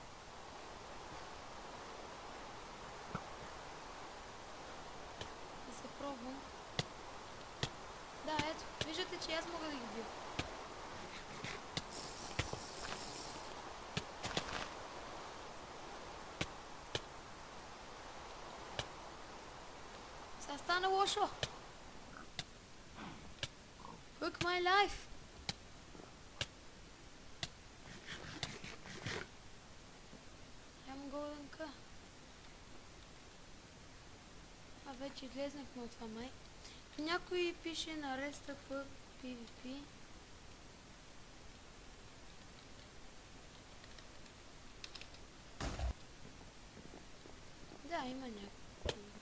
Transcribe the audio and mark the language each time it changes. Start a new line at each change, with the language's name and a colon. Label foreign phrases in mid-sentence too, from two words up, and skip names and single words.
Bulgarian: Да, ето, виждате, че аз мога да ги бия. Сега стана лошо.
English: Hook my life.
Bulgarian: Нямам голденка. Вече излезнахме от това май. Някой пише на Rest в PvP. Да, има някой.